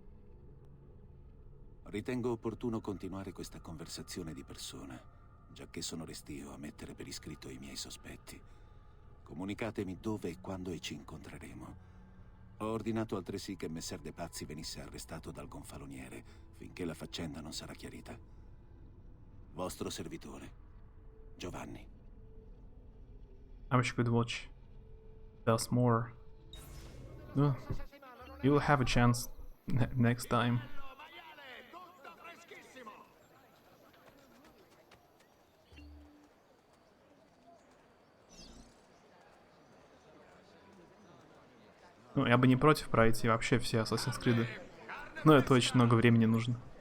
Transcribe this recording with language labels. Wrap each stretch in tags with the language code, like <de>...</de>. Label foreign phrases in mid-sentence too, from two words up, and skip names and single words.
<it>Ritengo opportuno continuare questa conversazione di persona, giacché sono restio a mettere per iscritto i miei sospetti. Comunicatemi dove e quando e ci incontreremo. Ho ordinato altresì che Messer De Pazzi venisse arrestato dal gonfaloniere finché la faccenda non sarà chiarita. Vostro servitore, Giovanni.</it> <en>I wish you could watch. Does more. No, you will have a chance next time.</en> <ru>Ну, я бы не против пройти вообще все Assassin's Creed. Но это очень много времени нужно.</ru>